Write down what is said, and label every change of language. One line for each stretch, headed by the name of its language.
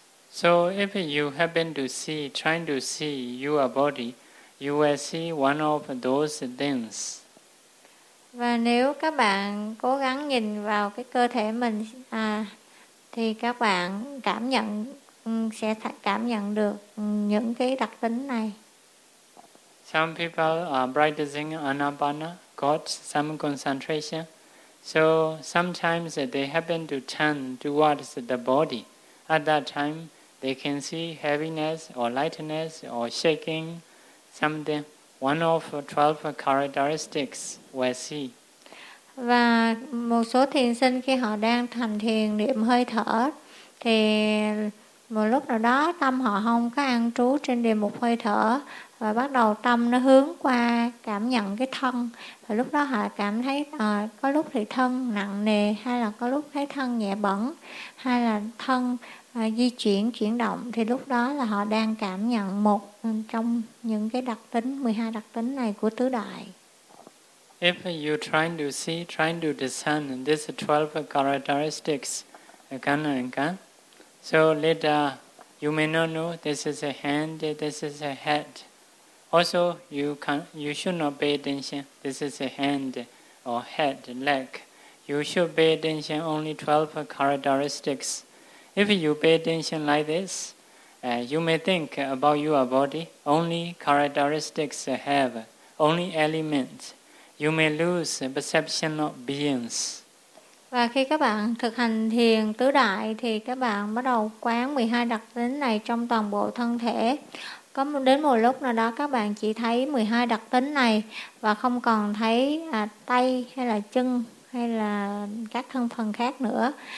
English: So if you happen to see, trying to see your body, you will see one of those things.
Vietnamese: Và nếu các bạn cố gắng nhìn vào cái cơ thể mình thì các bạn sẽ cảm nhận được những cái đặc tính này.
English: Some people are practicing anapana, got some concentration. So sometimes they happen to turn towards the body. At that time, they can see heaviness or lightness or shaking, something. One of 12 characteristics we see.
Vietnamese: Và một số thiền sinh khi họ đang thành thiền niệm hơi thở thì một lúc nào đó tâm họ không có an trú trên đề mục hơi thở và bắt đầu tâm nó hướng qua cảm nhận cái thân, và lúc đó họ cảm thấy có lúc thì thân nặng nề, hay là có lúc thấy thân nhẹ bẩn, hay là thân chuyển động, thì lúc đó là họ đang cảm nhận một trong những cái đặc tính, 12 đặc tính này của tứ đại.
English: If you trying to see, trying to discern these 12 characteristics again and again, so later you may not know this is a hand, this is a head. Also, you should not pay attention, this is a hand or head, leg. You should pay attention only 12 characteristics. If you pay attention like this, you may think about your body, only characteristics have, only elements. You may lose perception of beings.
Vietnamese: Và khi các bạn thực hành thiền tứ đại thì các bạn bắt đầu quán 12 đặc tính này trong toàn bộ thân thể. Có đến một lúc nào đó các bạn chỉ thấy 12 đặc tính này và không còn thấy tay hay là chân hay là các thân phần khác nữa.